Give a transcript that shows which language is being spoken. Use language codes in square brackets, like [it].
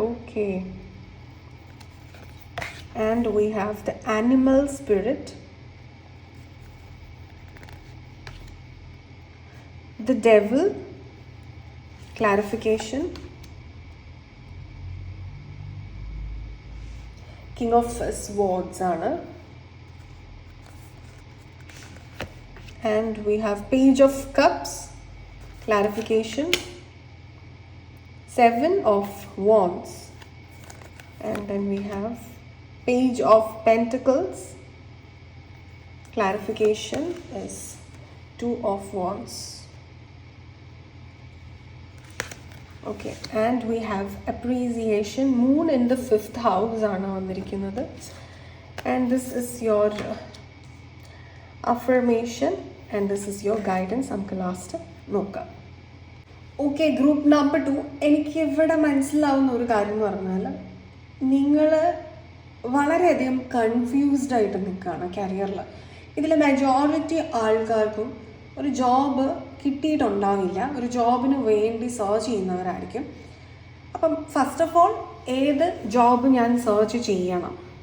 [en] Okay, and we have the animal spirit, the devil, clarification, King of Swords ആണ്. And we have Page of Cups, clarification, 7 of Wands, and then we have Page of Pentacles, clarification is 2 of Wands. Okay, and we have appreciation, moon in the 5th house ആണ് വന്നിരിക്കുന്നത്. And this is your affirmation and this is your guidance. [ml] നമുക്ക് last നോക്കാം. Okay, group number 2. എനിക്ക് ഇവിടെ മനസ്സിലാവുന്ന ഒരു കാര്യം എന്ന് പറഞ്ഞാൽ നിങ്ങൾ വളരെയധികം കൺഫ്യൂസ്ഡ് ആയിട്ട് നിൽക്കുകയാണ് കരിയറിൽ. ഇതിൽ മെജോറിറ്റി ആൾക്കാർക്കും ഒരു ജോബ് കിട്ടിയിട്ടുണ്ടാവില്ല. ഒരു ജോബിന് വേണ്ടി സെർച്ച് ചെയ്യുന്നവരായിരിക്കും. അപ്പം ഫസ്റ്റ് ഓഫ് ഓൾ ഏത് ജോബ് ഞാൻ സെർച്ച് ചെയ്യണം?